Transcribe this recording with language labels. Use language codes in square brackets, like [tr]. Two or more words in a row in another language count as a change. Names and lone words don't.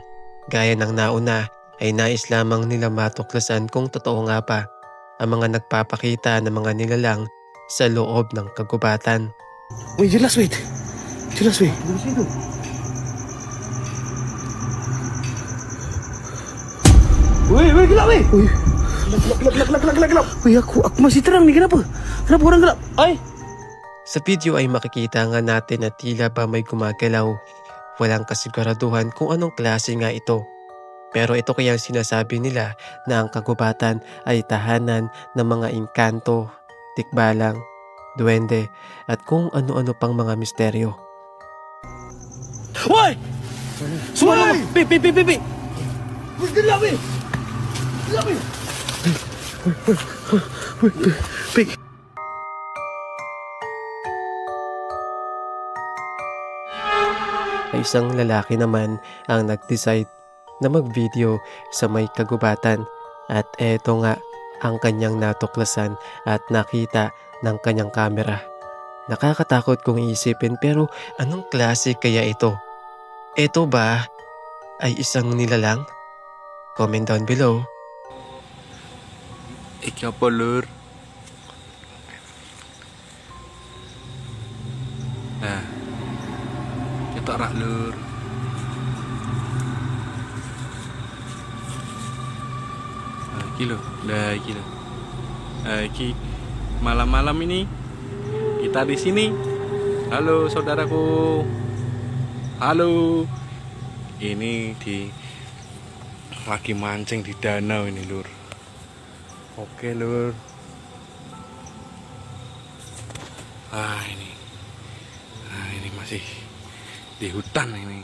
[tl] Gaya ng nauna ay nais lamang nila matuklasan kung totoo nga ba ang mga nagpapakita ng mga nilalang sa loob ng kagubatan. [id] Wait, jelas wait. Jelas wait. Wait, gelap weh. Gelap. Weh, aku masih terang nih, kenapa? Kenapa orang gelap? Ay. [tl] Sa video ay makikita nga natin na tila ba may gumagalaw. Walang kasiguraduhan kung anong klase nga ito. Pero ito kaya ang sinasabi nila na ang kagubatan ay tahanan ng mga engkanto, tikbalang, duwende at kung ano-ano pang mga misteryo. [id] Woi! Semua pi. Weh, gelap weh. Gelap weh. Pi. [tl] Ay isang lalaki naman ang nag-decide na mag-video sa may kagubatan at eto nga ang kanyang natuklasan at nakita ng kanyang kamera. Nakakatakot kung iisipin pero anong klase kaya ito? Ito ba ay isang nilalang? [en] Comment down below. [jv] Iki apa lur? Nah, kita rak lur. Iki loh, dah iki loh. [id] Iki malam-malam ini kita di sini. Halo saudaraku. Halo. Ini lagi mancing di danau ini lur. Oke lur. Ini masih di hutan ini.